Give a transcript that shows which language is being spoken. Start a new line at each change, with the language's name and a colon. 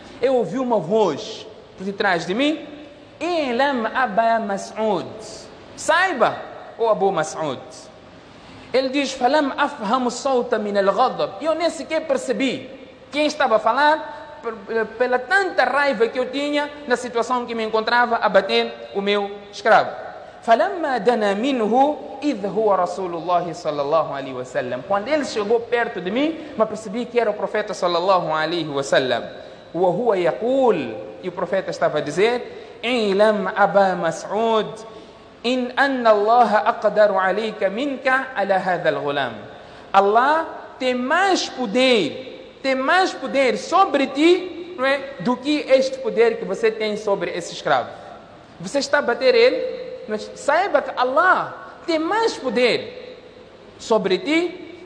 Portuguese: Eu ouvi uma voz por detrás de mim.
Arabic: Ilam Aba Mas'ud.
Portuguese: Saiba, o Abu Mas'ud. Ele diz,
Arabic: falam afham solta min al-ghadab.
Portuguese: Eu nem sequer percebi quem estava a falar, pela tanta raiva que eu tinha na situação que me encontrava a bater o meu escravo.
Arabic: فلما دنا منه إذ هو رسول الله صلى الله عليه وسلم.
Portuguese: Quando ele chegou perto de mim, eu percebi que era o profeta sallallahu alaihi wasallam.
Arabic: وهو يقول,
Portuguese: e o profeta estava a dizer,
Arabic: إعلم أبا مسعود إن أن الله أقدر عليك منك على هذا الغلام.
Portuguese: Allah tem mais poder sobre ti, não é, do que este poder que você tem sobre esse escravo. Você está a bater ele, mas saiba que Allah tem mais poder sobre ti.